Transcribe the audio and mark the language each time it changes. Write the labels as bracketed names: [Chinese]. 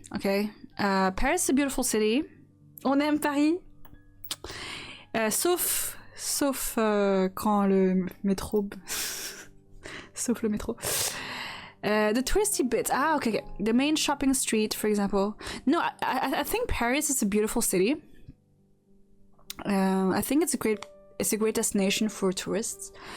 [English] Okay, Paris is a beautiful city. [French] On aime Paris, sauf quand le métro, sauf le métro. [English] The touristy bits. Okay. The main shopping street, for example. No, I think Paris is a beautiful city. I think it's a great destination for tourists.